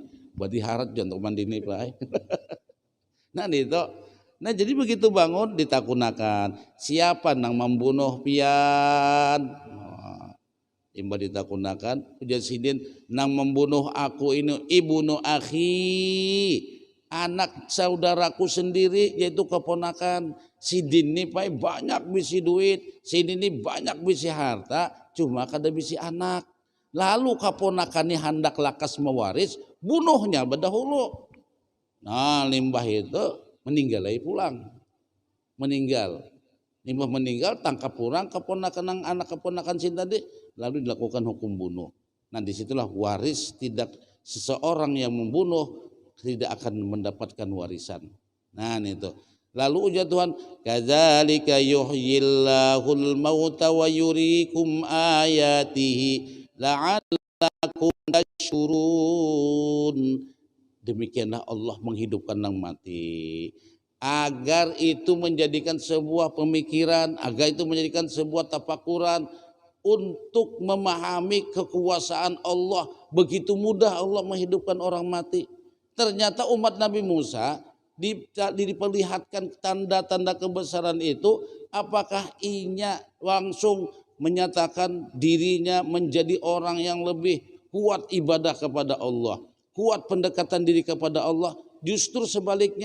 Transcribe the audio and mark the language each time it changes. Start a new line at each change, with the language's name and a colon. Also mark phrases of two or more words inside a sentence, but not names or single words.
Banjar: Berarti harat jangan mandi ini Pak. Nah itu. Nah jadi begitu bangun ditakunakan. Siapa nang membunuh pian? Imba ditakunakan. Jasidin nang membunuh aku ini
Arabic: ابن أخي.
Indonesian: Anak saudaraku sendiri yaitu keponakan.
Banjar: Si Din ini banyak bisi duit, si Din ini banyak bisi harta, cuma kada bisi anak. Lalu keponakannya hendak lakas mewaris, bunuhnya berdahulu. Nah limbah itu meninggal lagi pulang. Meninggal. Limbah meninggal tangkap pulang keponakan anak keponakan si tadi, lalu dilakukan hukum bunuh.
Indonesian: Nah disitulah waris tidak seseorang yang membunuh tidak akan mendapatkan warisan.
Banjar: Nah itu. Lalu ujar Tuhan,
Arabic: كذلك يحيي الله الموتى ويريكم آياته لعلكم تشكرون.
Indonesian: Demikianlah Allah menghidupkan yang mati. Agar itu menjadikan sebuah pemikiran, agar itu menjadikan sebuah tafakuran untuk memahami kekuasaan Allah. Begitu mudah Allah menghidupkan orang mati. Ternyata umat Nabi Musa diperlihatkan tanda-tanda kebesaran itu, apakah inya langsung menyatakan dirinya menjadi orang yang lebih kuat ibadah kepada Allah, kuat pendekatan diri kepada Allah, justru sebaliknya.